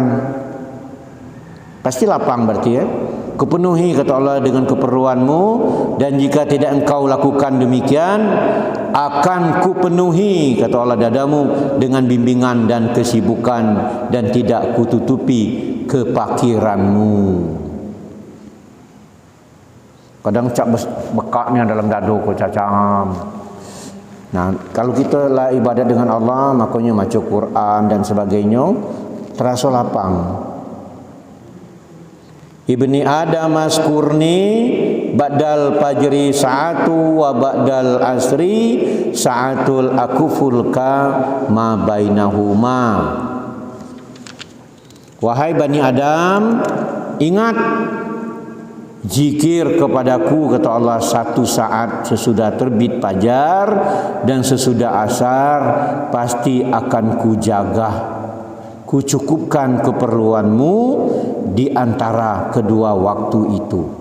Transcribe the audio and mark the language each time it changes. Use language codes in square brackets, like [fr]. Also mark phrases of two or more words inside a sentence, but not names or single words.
[id] Pasti lapang berarti, ya. Kupenuhi, kata Allah, dengan keperluanmu, dan jika tidak engkau lakukan demikian, akan kupenuhi, kata Allah, dadamu dengan bimbingan dan kesibukan, dan tidak kututupi kepakiranmu. [min] Kadang cak bekaknya dalam dado ko cacam. [id] Nah, kalau kita lah ibadat dengan Allah, makanya baca Quran dan sebagainya, terasa lapang. [ar] ابن آدم اذكرني بعد الفجر ساعة وبعد العصر ساعة أكفك ما بينهما. [id] Wahai Bani Adam, ingat zikir kepadaku, kata Allah, satu saat sesudah terbit fajar dan sesudah asar, pasti akan kujaga, kucukupkan keperluanmu di antara kedua waktu itu.